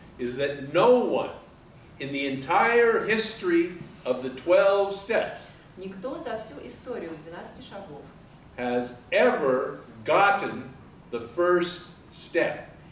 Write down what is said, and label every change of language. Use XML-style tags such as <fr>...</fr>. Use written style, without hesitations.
<en>is that no one in the entire history of the 12 steps</en> <ru>Никто за всю историю 12 шагов</ru> <en>has ever gotten the first step.</en>